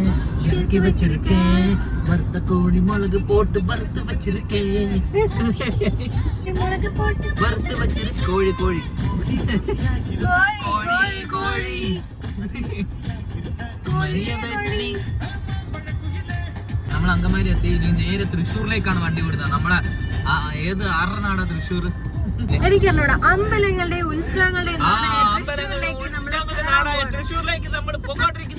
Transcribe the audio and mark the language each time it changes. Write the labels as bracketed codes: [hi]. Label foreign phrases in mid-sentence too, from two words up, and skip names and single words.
[ta] இறக்கி வச்சிருக்கேன், வறுத்த கோழி மிளகு போட்டு வறுத்து வச்சிருக்கேன், வறுத்து வச்சிருக்கேன். கோழி கோழி கோழி கோழി [ml] നമ്മൾ അങ്കമാലി എത്തി. ഇനി നേരെ തൃശ്ശൂരിലേക്കാണ് വണ്ടി വിടുന്നത്. നമ്മളെ ഏത് ആരുടെ നാടാ തൃശ്ശൂർ? എനിക്കറിഞ്ഞൂടാ. അമ്പലങ്ങളുടെ ഉത്സവങ്ങളുടെ തൃശ്ശൂരിലേക്ക് നമ്മൾ പോകാണ്ടിരിക്കുന്നു.